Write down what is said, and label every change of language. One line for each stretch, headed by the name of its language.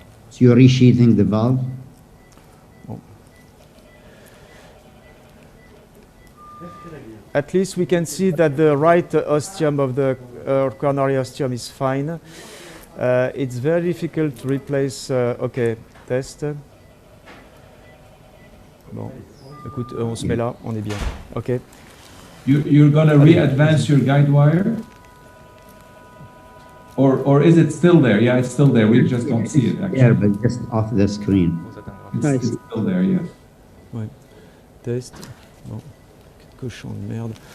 English: So you're resheathing the valve? At least we can see that the right ostium of the coronary ostium is fine. It's very difficult to replace. OK, test.
French: Bon, écoute, on se met là, on est bien.
English: OK. You're going to re-advance your guide wire? Or is it still there? Yeah, it's still there. We just don't see it, actually. Yeah, but just off the screen. It's still there, yes.
French: Ouais. Test. Bon. Cochon de merde.